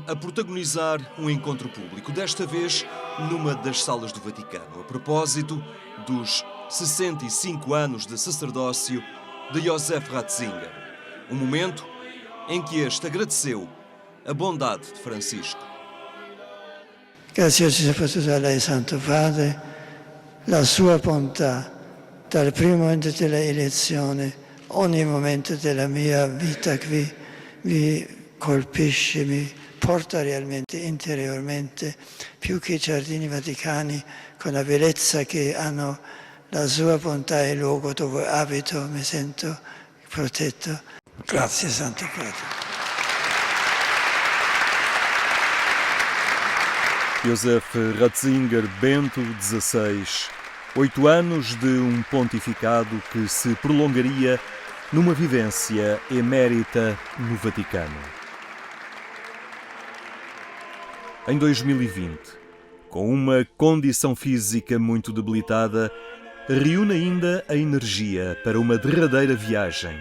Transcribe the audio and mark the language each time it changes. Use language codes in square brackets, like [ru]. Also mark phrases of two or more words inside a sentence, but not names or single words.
[pt] a protagonizar um encontro público, desta vez numa das salas do Vaticano, a propósito dos 65 anos de sacerdócio de Josef Ratzinger. Um momento em que este agradeceu a bondade de Francisco. [it] Grazie a lei, Santo Padre. la sua bontà dal primo momento della elezione, ogni momento della mia vita qui mi colpisce, mi porta realmente interiormente, più che i giardini vaticani, con la bellezza che hanno, la sua bontà è il luogo dove abito, mi sento protetto. Grazie Santo Padre. [pt] Josef Ratzinger, Bento XVI. 8 anos de um pontificado que se prolongaria numa vivência emérita no Vaticano. Em 2020, com uma condição física muito debilitada, reúne ainda a energia para uma derradeira viagem.